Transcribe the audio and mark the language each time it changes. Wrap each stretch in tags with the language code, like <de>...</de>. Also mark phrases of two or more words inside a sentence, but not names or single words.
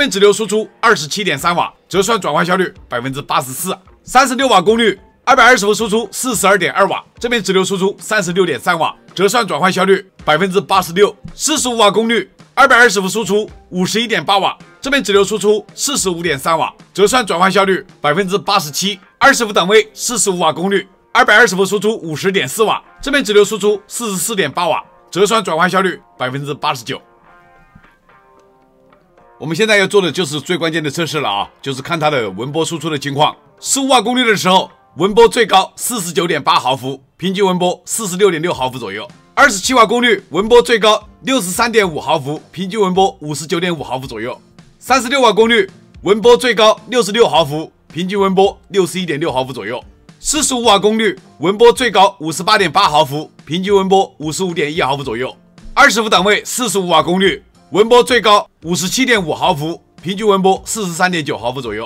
<zh>邊直流輸出27.3瓦，折算轉換效率84%。36瓦功率，220伏輸出42.2瓦，這邊直流輸出36.3瓦，折算轉換效率86%。45瓦功率，220伏輸出51.8瓦，這邊直流輸出45.3瓦，折算轉換效率87%。20伏檔位45瓦功率，220伏輸出50.4瓦，這邊直流輸出44.8瓦，折算轉換效率89%。我們現在要做的就是最關鍵的測試了啊，就是看它的文波輸出的情況。15瓦功率的時候，文波最高49.8毫伏，平均文波46.6毫伏左右。27瓦功率，文波最高63.5毫伏，平均文波59.5毫伏左右。36瓦功率，文波最高66毫伏，平均文波61.6毫伏左右。45瓦功率，文波最高58.8毫伏，平均文波55.1毫伏左右。20伏檔位45瓦功率，文波最高57.5毫伏，平均文波43.9毫伏左右。</zh>